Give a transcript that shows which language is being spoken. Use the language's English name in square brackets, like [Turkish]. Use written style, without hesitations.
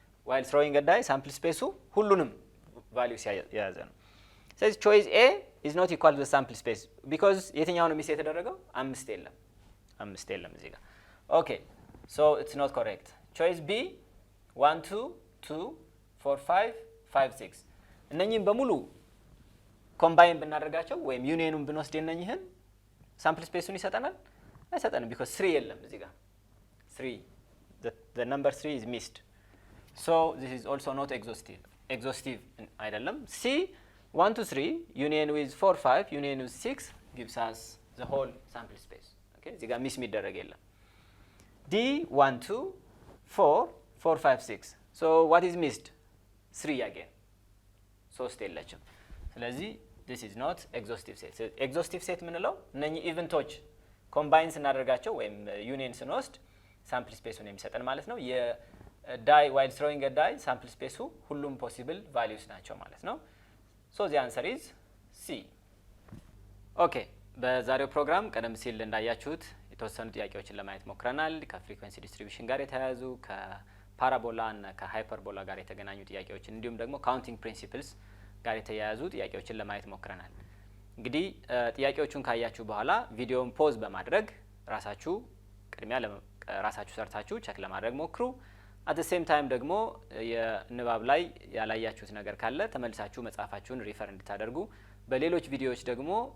[English] While throwing a die, sample space [Amharic] ሁሉንም [English] values [Amharic] የያዘ ነው። ስለዚህ [English] choice A is not equal to the sample space because [Amharic] የትኛው ነው ሚስ የተደረገው? አምስት የለም እዚህ ጋር። [English] Okay, so it's not correct. [Amharic] Choice B 1, 2, 2, 4, 5, 5, 6 እነኚህን በሙሉ ኮምባይን ብናደርጋቸው ወይም ዩኒየኑን ብንወስድ እነኚህን ሳምፕል ስፔሱን ይሰጠናል? አይሰጠንም [English] because 3 [Amharic] የለም እዚህ ጋር [English] 3 the number 3 is missed. So this is also not exhaustive [Amharic] አይደለም። [English] C 1 to 3 union with 4 5 union with 6 gives us the whole sample space. Okay, [Amharic] እዚህ ጋር ሚስ የሚደረግ የለም። [English] D 1 2 4 4 5 6 so what is missed? 3 again. 3 [Amharic] የለችም። ስለዚህ [English] this is not exhaustive set. [Amharic] exhaustive set ምንለው እነኚህ ኢቨንቶች ኮምባይን ስናደርጋቸው ወይም ዩኒየን ስንወስድ ሳምፕል ስፔሱን የሚሰጠን ማለት ነው። የዳይ [English] while throwing a die [Amharic] ሳምፕል ስፔሱ ሁሉም ፖሲብል ቫልዩስ ናቸው ማለት ነው። [English] so the answer is C. [Amharic] okay, በዛሬው ፕሮግራም ቀደም ሲል እንዳያችሁት የተወሰኑ ጥያቄዎችን ለማየት ሞክረናል። ከፍሪኩዌንሲ ዲስትሪቢዩሽን ጋር የተያያዙ ከፓራቦላ እና ከሃይፐርቦላ ጋር የተገናኙ ጥያቄዎችን እንዲሁም ደግሞ ካውንቲንግ ፕሪንሲፕልስ ጋር የተያያዙ ጥያቄዎችን ለማየት ሞክረናል። እንግዲህ ጥያቄዎቹን ካያችሁ በኋላ ቪዲዮውን ፖዝ በማድረግ ራሳችሁ ቅድሚያ ራሳችሁ ሰርታችሁ ቼክ ለማድረግ ሞክሩ። [English] at the same time [Amharic] ደግሞ የንባብ ላይ ያላያችሁት ነገር ካለ ተመልሳችሁ መጻፋችሁን ሪፈር እንድታደርጉ በሌሎች ቪዲዮዎች ደግሞ